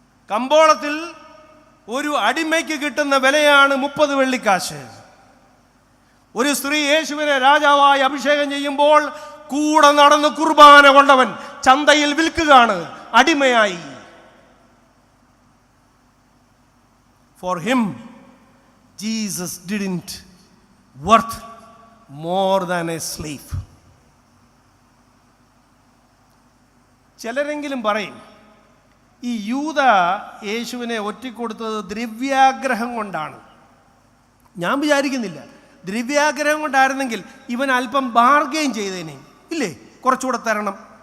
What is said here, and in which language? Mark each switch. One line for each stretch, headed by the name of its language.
Malayalam: കമ്പോളത്തിൽ ഒരു അടിമയ്ക്ക് കിട്ടുന്ന വിലയാണ് 30 വെള്ളിക്കാശ്. ഒരു സ്ത്രീ യേശുവിനെ രാജാവായി അഭിഷേകം ചെയ്യുമ്പോൾ കൂടെ നടന്ന് കുർബാന കൊണ്ടവൻ ചന്തയിൽ വിൽക്കുകയാണ് അടിമയായി.
English: For him, Jesus didn't worth more than a slave.
Malayalam: ചിലരെങ്കിലും പറയും, ഈ യൂദ യേശുവിനെ ഒറ്റിക്കൊടുത്തത് ദ്രവ്യാഗ്രഹം കൊണ്ടാണ്. ഞാൻ വിചാരിക്കുന്നില്ല. ദ്രവ്യാഗ്രഹം കൊണ്ടായിരുന്നെങ്കിൽ ഇവൻ അല്പം ബാർഗെയിൻ ചെയ്തേനെ, ഇല്ലേ? കുറച്ചുകൂടെ തരണം.